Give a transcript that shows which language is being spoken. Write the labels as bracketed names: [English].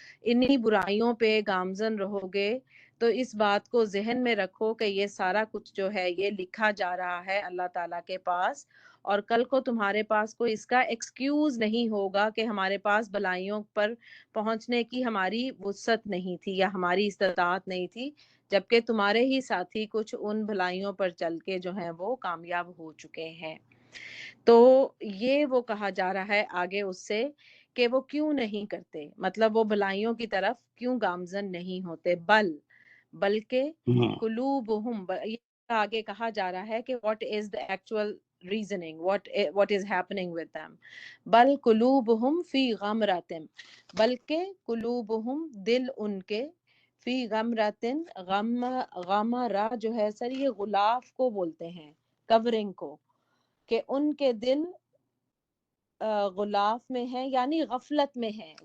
[Urdu] انہی برائیوں پہ گامزن رہو گے تو اس بات کو ذہن میں رکھو کہ یہ سارا کچھ جو ہے یہ لکھا جا رہا ہے اللہ تعالیٰ کے پاس، اور کل کو تمہارے پاس کوئی اس کا ایکسکیوز نہیں ہوگا کہ ہمارے پاس بھلائیوں پر پہنچنے کی ہماری وسعت نہیں تھی یا ہماری استطاعت نہیں تھی، جبکہ تمہارے ہی ساتھی کچھ ان بھلائیوں پر چل کے جو ہیں وہ کامیاب ہو چکے ہیں. تو یہ وہ کہا جا رہا ہے آگے اس سے کہ وہ کیوں نہیں کرتے، مطلب وہ بھلائیوں کی طرف کیوں گامزن نہیں ہوتے. بلکہ ہوں، قلوبہم، یہ آگے کہا جا رہا ہے کہ [English] what is the actual reasoning, what is happening with them. [Arabic] بل قلوبہم فی غمرۃ، [Urdu] بلکہ قلوبہم دل ان کے، فی غمرۃ، غمرہ جو ہے سر یہ غلاف کو بولتے ہیں، کورنگ کو، کہ ان کے دل غلاف میں ہیں یعنی غفلت میں ہیں،